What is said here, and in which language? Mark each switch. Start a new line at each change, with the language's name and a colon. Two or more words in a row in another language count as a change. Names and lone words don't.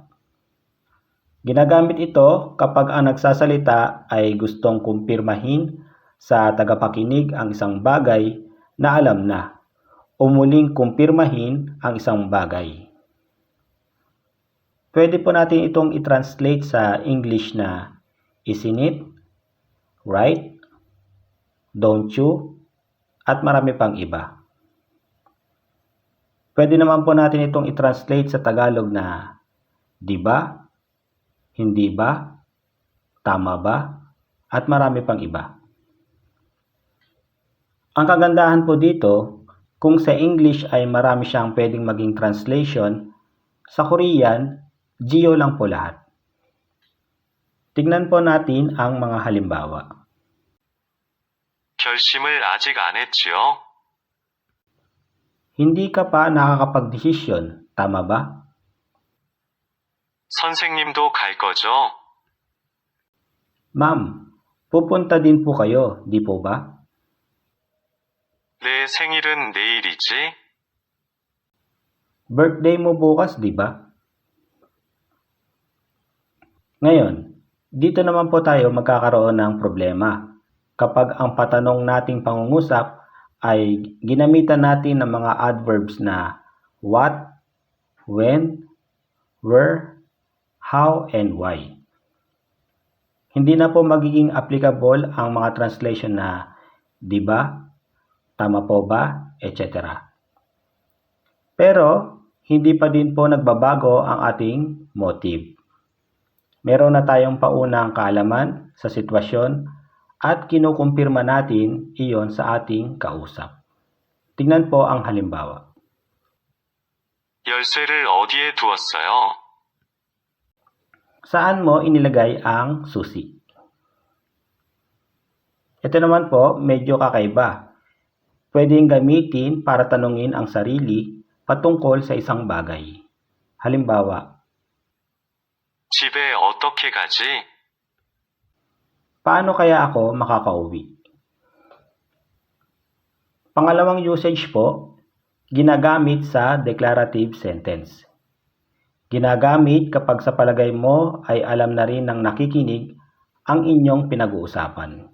Filipino: Ginagamit ito kapag ang nagsasalita ay gustong kumpirmahin sa tagapakinig ang isang bagay na alam na o muling kumpirmahin ang isang bagay. Pwede po natin itong i-translate sa English na
English: isn't it, right, don't you,
Filipino: at marami pang iba. Pwede naman po natin itong i-translate sa Tagalog na di ba, hindi ba, tama ba, at marami pang iba. Ang kagandahan po dito, kung sa English ay marami siyang pwedeng maging translation, sa Korean, Geo lang po lahat. Tingnan po natin ang mga halimbawa.
Korean: 결심을 아직 안 했지요?
Filipino: Hindi ka pa nakakapagdesisyon, tama ba?
Korean: 선생님도 갈 거죠?
Filipino: Ma'am, pupunta din po kayo, di po ba?
Korean: 내 생일은 내일이지?
Filipino: Birthday mo bukas, di ba? Ngayon, dito naman po tayo magkakaroon ng problema kapag ang patanong nating pangungusap ay ginamitan natin ng mga adverbs na
English: what, when, where, how, and why.
Filipino: Hindi na po magiging applicable ang mga translation na di ba, tama po ba, etc. Pero, hindi pa din po nagbabago ang ating motive. Meron na tayong paunang kaalaman sa sitwasyon at kinukumpirma natin iyon sa ating kausap. Tingnan po ang halimbawa.
Korean: 열쇠를 어디에 두었어요?
Filipino: Saan mo inilagay ang susi? Ito naman po, medyo kakaiba. Pwedeng gamitin para tanungin ang sarili patungkol sa isang bagay. Halimbawa,
Korean: 집에 어떻게 가지?
Filipino: paano kaya ako makakauwi? Pangalawang usage po, ginagamit sa
English: declarative sentence.
Filipino: Ginagamit kapag sa palagay mo ay alam na rin ng nakikinig ang inyong pinag-uusapan.